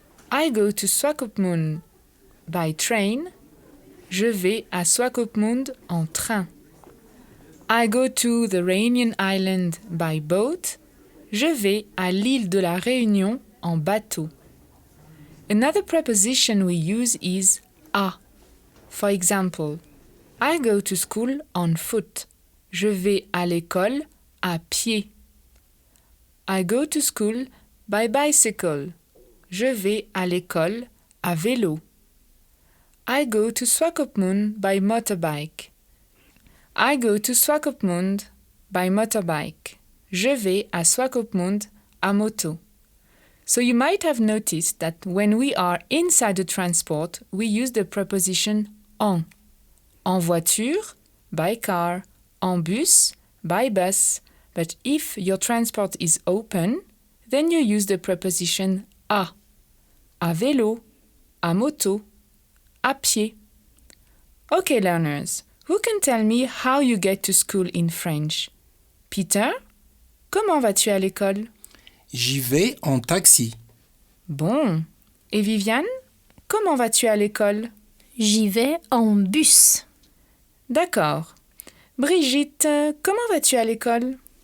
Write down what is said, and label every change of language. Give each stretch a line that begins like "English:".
English: I go to Swakopmund by train,
French: je vais à Swakopmund en train.
English: I go to the Réunion Island by boat,
French: je vais à l'île de la Réunion en bateau.
English: Another preposition we use is à. For example, I go to school on foot.
French: Je vais à l'école à pied.
English: I go to school by bicycle.
French: Je vais à l'école à vélo.
English: I go to Swakopmund by motorbike. I go to Swakopmund by motorbike.
French: Je vais à Swakopmund à moto.
English: So you might have noticed that when we are inside the transport, we use the preposition en.
French: En voiture,
English: by car. En bus, by bus, but if your transport is open, then you use the preposition
French: à vélo, à moto, à pied.
English: Okay, learners, who can tell me how you get to school in French?
French: Peter, comment vas-tu à l'école? J'y vais en taxi. Bon. Et Viviane, comment vas-tu à l'école? J'y vais en bus. D'accord. Brigitte, comment vas-tu à l'école?